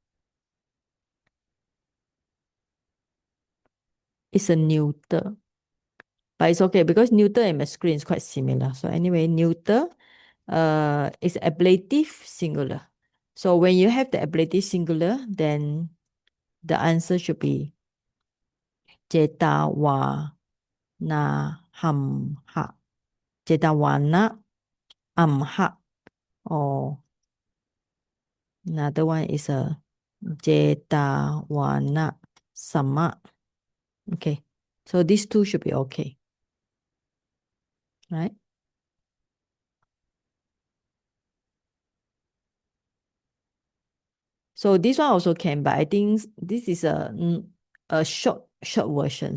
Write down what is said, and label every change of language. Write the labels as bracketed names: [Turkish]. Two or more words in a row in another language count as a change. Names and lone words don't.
[English] It's a neuter. But it's okay because neuter and masculine is quite similar. So anyway, neuter is ablative singular. So when you have the ablative singular, then the answer should be [Pali] Jetavana ham ha. Jetawana, Amha, [English] or another one is a [Pali] Jetawana, Sama. [English] Okay, so these two should be okay, right? So this one also can, but I think this is a short version.